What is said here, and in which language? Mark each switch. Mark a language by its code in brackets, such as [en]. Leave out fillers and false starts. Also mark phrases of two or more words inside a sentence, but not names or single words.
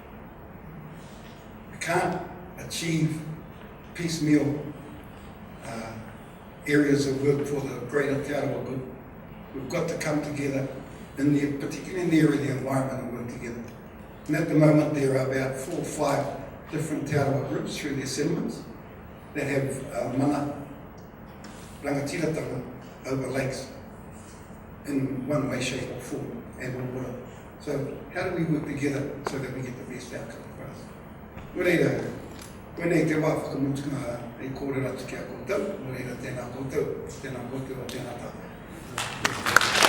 [en] We can't achieve piecemeal areas of work for the greater Te Arawa good. We've got to come together, particularly in the area of the environment, and work together. And at the moment there are about 4 or 5 different Te Arawa groups through their settlements that have [mi] mana rangatiratanga [en] over lakes in one way, shape or form, and on water. So how do we work together so that we get the best outcome for us? [mi] Koenei te wā whakamutunga e kōrera tuki a koutou, mo reira tēnā koutou, tēnā koutou, tēnā tātou.